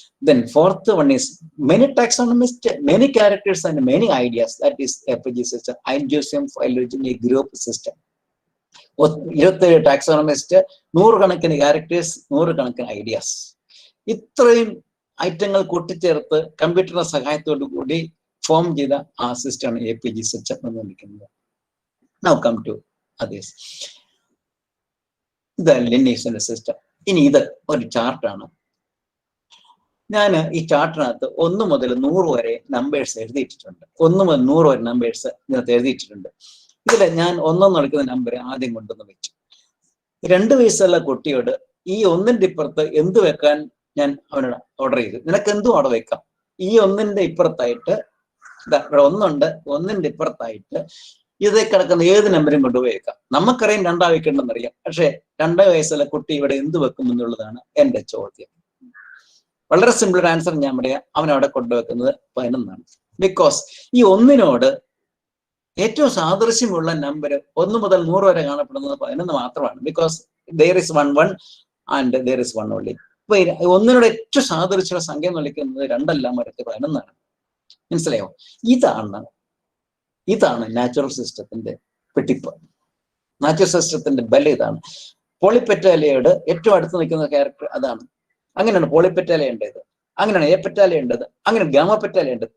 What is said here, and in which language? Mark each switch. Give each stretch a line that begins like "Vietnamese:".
English: Then fourth one is many taxonomists, many characters and many ideas. That is FG system, Indusium phylogeny group system.
Malayalam: 27 taxonomist, 100 കണക്കിന് characters, 100 കണക്കിന് ideas. ഇത്രയും ഐറ്റങ്ങൾ കൂട്ടിച്ചേർത്ത് കമ്പ്യൂട്ടറിന്റെ സഹായത്തോടു കൂടി ഫോം ചെയ്ത ആ സിസ്റ്റമാണ് APG സിസ്റ്റം എന്ന് വിളിക്കുന്നത്.
English: Now come to others. The lineage system.
Malayalam: ഇനി ഇത് ഒരു ചാർട്ടാണ്. ഞാൻ ഈ ചാർട്ടിനകത്ത് 1 മുതൽ 100 വരെ നമ്പേഴ്സ് എഴുതിയിട്ടുണ്ട്. 1 മുതൽ 100 വരെ നമ്പേഴ്സ് ഇതിനകത്ത് എഴുതിയിട്ടുണ്ട്. ഇതിൽ ഞാൻ 1 എടുക്കുന്ന നമ്പർ ആദ്യം കൊണ്ടുവന്ന് വെച്ചു. 2 വയസ്സുള്ള കുട്ടിയോട് ഈ 1ന്റെ ഇപ്പുറത്ത് എന്ത് വെക്കാൻ ഞാൻ അവനോട് ഓർഡർ ചെയ്തു. നിനക്ക് എന്തും അവിടെ വെക്കാം. ഈ 1ന്റെ ഇപ്പുറത്തായിട്ട് ഇവിടെ 1 ഉണ്ട്, 1ന്റെ ഇപ്പുറത്തായിട്ട് ഇതേ കിടക്കുന്ന ഏത് നമ്പരും കൊണ്ടുപോയി വെക്കാം. നമുക്കറിയാം 2 വെക്കണ്ടെന്ന് അറിയാം. പക്ഷെ 2 വയസ്സുള്ള കുട്ടി ഇവിടെ എന്ത് വെക്കും എന്നുള്ളതാണ് എന്റെ ചോദ്യം. വളരെ സിമ്പിൾ ആൻസർ ഞാൻ പറയാം. അവനവിടെ കൊണ്ടുവെക്കുന്നത് 11. ബിക്കോസ് ഈ 1നോട് ഏറ്റവും സാദൃശ്യമുള്ള നമ്പർ 1 മുതൽ 100 വരെ കാണപ്പെടുന്നത് 11 മാത്രമാണ്.
English: Because there is 1 and there is 1 only.
Malayalam: അപ്പൊ 1നോട് ഏറ്റവും സാദൃശ്യമുള്ള സംഖ്യ എന്ന് വിളിക്കുന്നത് 2 അല്ല, മറിച്ച് 11. മനസ്സിലായോ? ഇതാണ് നാച്ചുറൽ സിസ്റ്റത്തിന്റെ വെട്ടിപ്പ്. നാച്ചുറൽ സിസ്റ്റത്തിന്റെ ബലം ഇതാണ്. പോളിപെറ്റാലയോട് ഏറ്റവും അടുത്ത് നിൽക്കുന്ന ക്യാരക്ടർ അതാണ്. അങ്ങനെയാണ് പോളിപെറ്റാലയുണ്ടത്, അങ്ങനെയാണ് ഏപെറ്റാലയുണ്ടത്, അങ്ങനെ ഗാമപെറ്റാലയുണ്ടത്.